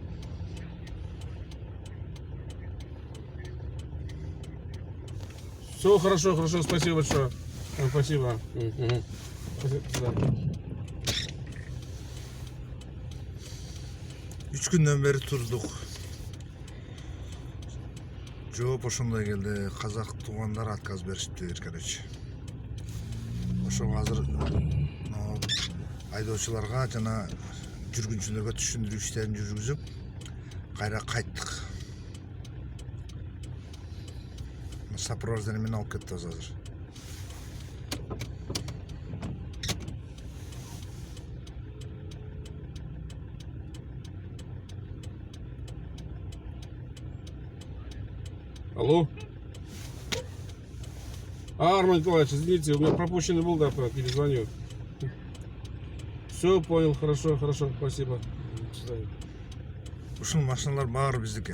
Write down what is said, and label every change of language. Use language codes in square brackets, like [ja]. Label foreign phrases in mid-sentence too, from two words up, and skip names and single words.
[ru] Все хорошо, хорошо, спасибо большое. Спасибо. Спасибо. [ky] 3 günden beri turduq. Жооп ошондой келди. Казак туугандар отказ беришти, короче. Ошо азыр айдоочуларга жана жүргүнчүлөргө түшүндүрүү иштерин жүргүзүп, кайра кайттык. Сопровождение менен алып кетебиз азыр. [ru] Алло. Арман Николаевич, извините, у меня пропущенный был, да, перезвоню. Все, понял, хорошо, хорошо, спасибо. До свидания. [ky] Ушул машиналар баары биздики.